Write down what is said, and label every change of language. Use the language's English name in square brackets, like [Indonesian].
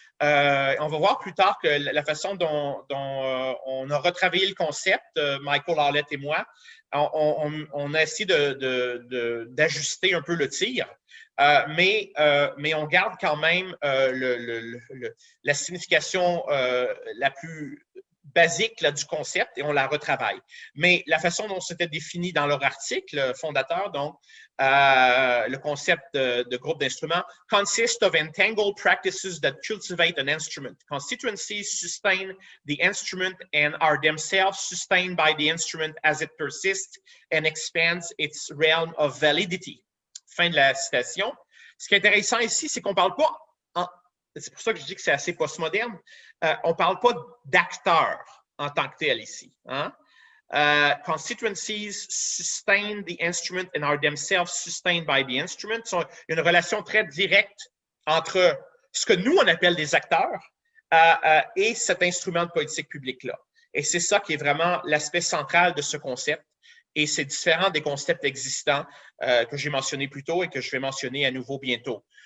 [French] On va voir plus tard que la façon dont on a retravaillé le concept, Michael Howlett et moi, on a essayé d'ajuster un peu le tir, mais on garde quand même la signification la plus basique là, du concept et on la retravaille. Mais la façon dont c'était défini dans leur article fondateur, donc, le concept de groupe d'instruments [English] consists of entangled practices that cultivate an instrument. Constituencies sustain the instrument and are themselves sustained by the instrument as it persists and expands its realm of validity. [French] Fin de la citation. Ce qui est intéressant ici, c'est qu'on ne parle pas, c'est pour ça que je dis que c'est assez postmoderne, on ne parle pas d'acteurs en tant que tel ici. Hein? [English] Constituencies sustain the instrument and are themselves sustained by the instrument. [French] Il y a une relation très directe entre ce que nous, on appelle des acteurs et cet instrument de politique publique-là. Et c'est ça qui est vraiment l'aspect central de ce concept. Et c'est différent des concepts existants que j'ai mentionnés plus tôt et que je vais mentionner à nouveau bientôt.